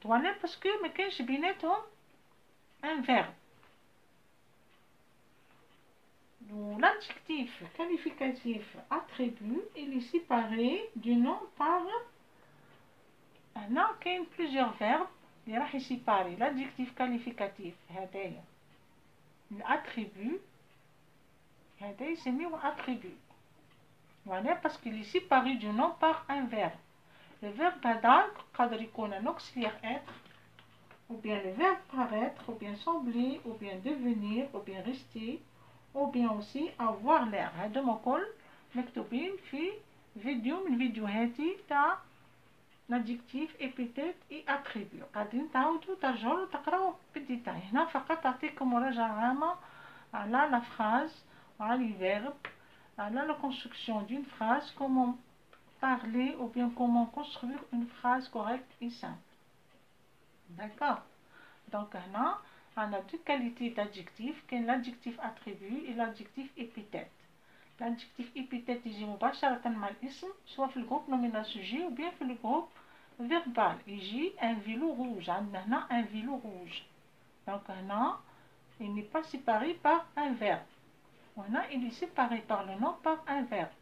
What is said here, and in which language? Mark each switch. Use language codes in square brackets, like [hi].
[fr] voilà parce que ما كاينش بيناتهم un verbe. l'adjectif qualificatif attribut il est séparé du nom par هنا كاين plusieurs verbes [ar] اللي راح يسيباري [fr] l'adjectif qualificatif. [ar] هذايا الاتريبut هذا يسميوه attribut. [fr] voilà parce qu'il est séparé du nom par un verbe. le verbe هذا قادر يكون un auxiliaire être ou bien le verbe paraître ou bien sembler ou bien devenir ou bien rester ou bien aussi avoir l'air. [ar] هادو الكل مكتوبين في فيديو من فيديوهاتي تاع l'adjectif épithète et attribut. قاعدين تعاودوا ترجعوا تقراو بالديتاي. هنا فقط أعطيكم مراجعة عامة على la phrase وعلى الفيرب [fr] Alors, la construction d'une phrase, comment parler ou bien comment construire une phrase correcte et simple. D'accord. Donc, là, on a deux qualités d'adjectifs, l'adjectif attribut et l'adjectif épithète. [ar] L'adjectif épithète يجي مباشرة مع الاسم سواء في الجروب nominal sujet ou bien في الجروب verbal. [fr] يجي un vélo rouge. عندنا هنا un vélo rouge. Donc هنا il n'est pas séparé par un verbe. هنا il est séparé par le nom par un verbe.